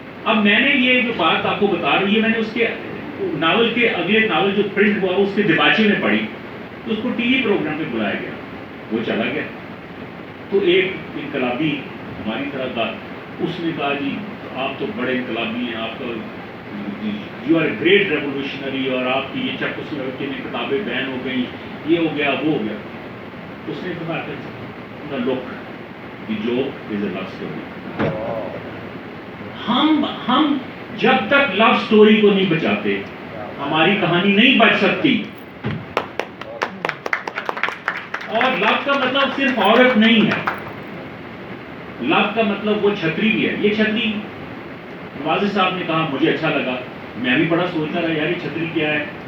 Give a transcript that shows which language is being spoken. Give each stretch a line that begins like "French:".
Urdu: اب میں نے یہ جو بات آپ کو بتا رہی ہے، میں نے اس کے ناول کے اگلے ناول جو پرنٹ ہوا اس کے دیباچے میں پڑھی، تو اس کو ٹی وی پروگرام میں بلایا گیا، وہ چلا گیا. تو ایک انقلابی ہماری طرح کا، اس نے کہا جی آپ تو بڑے انقلابی ہیں، آپ تو
English: you are a great revolutionary,
Urdu: اور آپ کی یہ چیکوسلوواکیا میں کتابیں بین ہو گئیں، یہ ہو گیا وہ ہو گیا.
English: اس نے کہا کہ look the joke is a love story.
Urdu: ہم جب تک لو اسٹوری کو نہیں بچاتے ہماری کہانی نہیں بچ سکتی. اور لو کا مطلب صرف عورت نہیں ہے، لو کا مطلب وہ چھتری بھی ہے. یہ چھتری نوازی صاحب نے کہا، مجھے اچھا لگا، میں بھی بڑا سوچتا رہا یار یہ چھتری کیا ہے.